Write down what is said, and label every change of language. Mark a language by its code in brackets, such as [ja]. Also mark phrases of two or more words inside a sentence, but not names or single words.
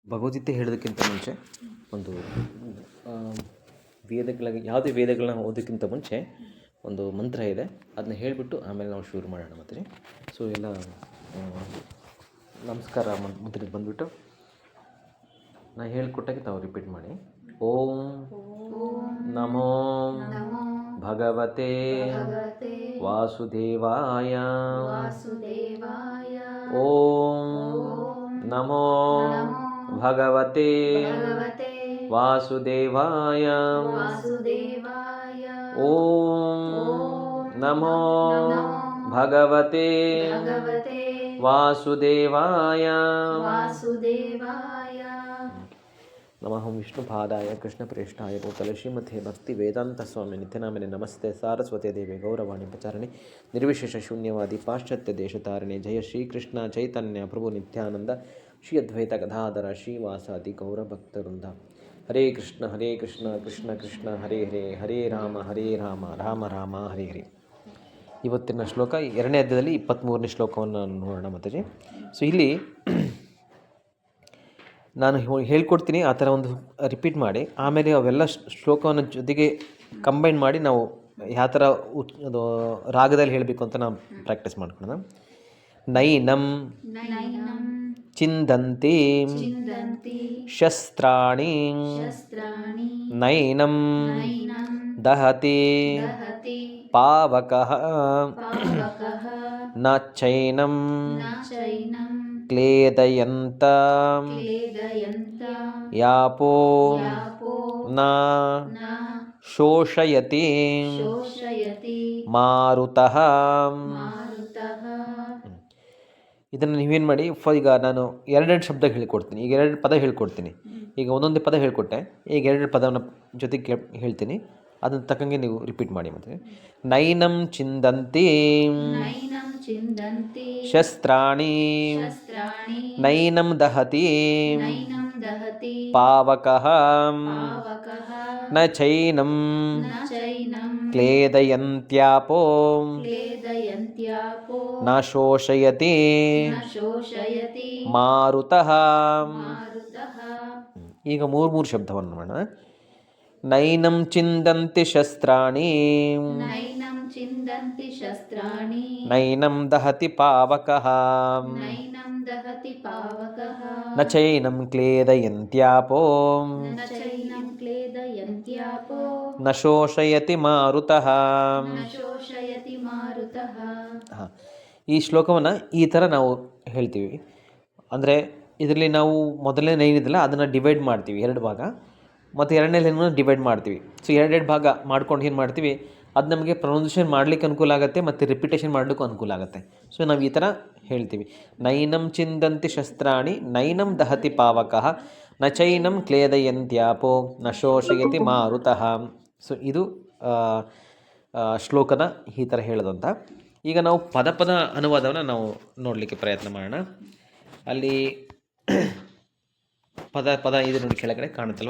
[kn] ಭಗವದ್ಗೀತೆ ಹೇಳೋದಕ್ಕಿಂತ ಮುಂಚೆ ಒಂದು ಯಾವುದೇ ವೇದಗಳನ್ನ ಓದೋಕ್ಕಿಂತ ಮುಂಚೆ ಒಂದು ಮಂತ್ರ ಇದೆ, ಅದನ್ನ ಹೇಳಿಬಿಟ್ಟು ಆಮೇಲೆ ನಾವು ಶುರು ಮಾಡೋಣ. ಮತ್ತೆ ಸೊ ಎಲ್ಲ ನಮಸ್ಕಾರ ಮಂತ್ರಕ್ಕೆ ಬಂದುಬಿಟ್ಟು ನಾನು ಹೇಳಿಕೊಟ್ಟಾಗೆ ತಾವು ರಿಪೀಟ್ ಮಾಡಿ. [sa] ಓಂ ನಮೋ ಭಗವತೆ ವಾಸುದೇವಾಯ. ಓಂ ನಮೋ ಭಗವತೆ ವಾಸುದೇವಾಯ. ಓಂ ನಮೋ ಭಗವತೆ ವಾಸುದೇವಾಯ. ನಮಃ ವಿಷ್ಣುಪಾದಾಯ ಕೃಷ್ಣಪ್ರೇಷ್ಠಾಯ ಭೂತಲೆ ಶ್ರೀಮತೆ ಭಕ್ತಿ ವೇದಾಂತ ಸ್ವಾಮಿ ನಿತ್ಯನಾಮನೆ ನಮಸ್ತೆ ಸಾರಸ್ವತಿ ದೇವಿ ಗೌರವಾಣಿ ಪ್ರಚಾರಣೆ ನಿರ್ವಿಶೇಷ ಶೂನ್ಯವಾದಿ ಪಾಶ್ಚಾತ್ಯ ದೇಶತಾರಣೆ ಜಯ ಶ್ರೀಕೃಷ್ಣ ಚೈತನ್ಯ ಪ್ರಭು ನಿತ್ಯಾನಂದ ಶ್ರೀ ಅದ್ವೈತ ಗದಾಧರ ಶ್ರೀವಾಸಾದಿ ಗೌರಭಕ್ತವೃಂದ. ಹರೇ ಕೃಷ್ಣ ಕೃಷ್ಣ ಕೃಷ್ಣ ಹರೇ ಹರೇ, ಹರೇ ರಾಮ ರಾಮ ರಾಮ ಹರೇ ಹರೇ. [kn] ಇವತ್ತಿನ ಶ್ಲೋಕ 2ನೇ ಅಧ್ಯಾಯದಲ್ಲಿ 23ನೇ ಶ್ಲೋಕವನ್ನು ನೋಡೋಣ ಮಾತಾಜಿ. ಸೊ ಇಲ್ಲಿ ನಾನು ಹೇಳ್ಕೊಡ್ತೀನಿ, ಆ ಥರ ಒಂದು ರಿಪೀಟ್ ಮಾಡಿ ಆಮೇಲೆ ಅವೆಲ್ಲ ಶ್ಲೋಕವನ್ನು ಜೊತೆಗೆ ಕಂಬೈನ್ ಮಾಡಿ ನಾವು ಯಾವ ಥರ ಅದು ರಾಗದಲ್ಲಿ ಹೇಳಬೇಕು ಅಂತ ನಾವು ಪ್ರಾಕ್ಟೀಸ್ ಮಾಡ್ಕೊಳ್ಳೋಣ. [sa] ನೈನಂ ಚಿಂದಂತಿ ಶಸ್ತ್ರಾಣಿ ನೈನಂ ದಹತಿ ಪಾವಕಃ ನ ಚೈನಂ ಕ್ಲೇದಯಂತ ಯಾಪೋ ನ ಶೋಷಯತಿ ಮಾರುತಃ. [kn] ಇದನ್ನು ನೀವೇನು ಮಾಡಿ, ಈಗ ನಾನು 2 ಶಬ್ದ ಹೇಳ್ಕೊಡ್ತೀನಿ, ಈಗ 2 ಪದ ಹೇಳ್ಕೊಡ್ತೀನಿ. ಈಗ ಒಂದೊಂದೇ ಪದ ಹೇಳ್ಕೊಟ್ಟೆ, ಈಗ 2 ಪದವನ್ನು ಜೊತೆಗೆ ಹೇಳ್ತೀನಿ, ಅದನ್ನು ತಕ್ಕಂಗೆ ನೀವು ರಿಪೀಟ್ ಮಾಡಿ. [sa] ಮತ್ತೆ ನೈನಂ ಚಿಂದಂತಿ ಶಸ್ತ್ರಾಣಿ ನೈನಂ ದಹತಿ ಪಾವಕಃ ನ ಚೈನಂ ಕ್ಲೇದಯಂತ್ಯಾಪೋ ನ ಶೋಷಯತಿ ಮಾರುತಃ. [kn] ಈಗ 3 ಶಬ್ದವನ್ನು ಮಾಡೋಣ. [sa] ನೈನಂ ಚಿಂದಂತಿ ಶಸ್ತ್ರಾಣಿ ನೈನಂ ದಹತಿ ಪಾವಕಃ ನ ಚೈನಂ ಕ್ಲೇದಯಂತ್ಯಾಪೋ ನ ಶೋಷಯತಿ ಮಾರುತಃ. [kn] ಈ ಶ್ಲೋಕವನ್ನು ಈ ಥರ ನಾವು ಹೇಳ್ತೀವಿ. ಅಂದರೆ ಇದರಲ್ಲಿ ನಾವು ಮೊದಲನೇ ನೈನಿದೆಯಲ್ಲ ಅದನ್ನು ಡಿವೈಡ್ ಮಾಡ್ತೀವಿ 2 ಭಾಗ, ಮತ್ತು 2ನೇ ಲೈನನ್ನು ಡಿವೈಡ್ ಮಾಡ್ತೀವಿ. ಸೊ 2 ಭಾಗ ಮಾಡ್ಕೊಂಡು ಏನು ಮಾಡ್ತೀವಿ, ಅದು ನಮಗೆ ಪ್ರೊನೌನ್ಸಿಯೇಷನ್ ಮಾಡಲಿಕ್ಕೆ ಅನುಕೂಲ ಆಗುತ್ತೆ ಮತ್ತು ರಿಪಿಟೇಷನ್ ಮಾಡಲಿಕ್ಕೂ ಅನುಕೂಲ ಆಗುತ್ತೆ. ಸೊ ನಾವು ಈ ಥರ ಹೇಳ್ತೀವಿ. [sa] ನೈನಂ ಚಿಂದಂತಿ ಶಸ್ತ್ರಾಣಿ ನೈನಂ ದಹತಿ ಪಾವಕಃ ನ ಚೈನಂ ಕ್ಲೇದಯಂತ್ಯಾಪೋ ನ ಶೋಷಯತಿ ಮಾರುತಃ. [kn] ಸೊ ಇದು ಶ್ಲೋಕನ ಈ ಥರ ಹೇಳೋದಂತ. ಈಗ ನಾವು ಪದ ಅನುವಾದವನ್ನು ನಾವು ನೋಡಲಿಕ್ಕೆ ಪ್ರಯತ್ನ ಮಾಡೋಣ. ಅಲ್ಲಿ ಪದ ಇದು ನೋಡಿ ಕೆಳಗಡೆ ಕಾಣುತ್ತಲ್ವ.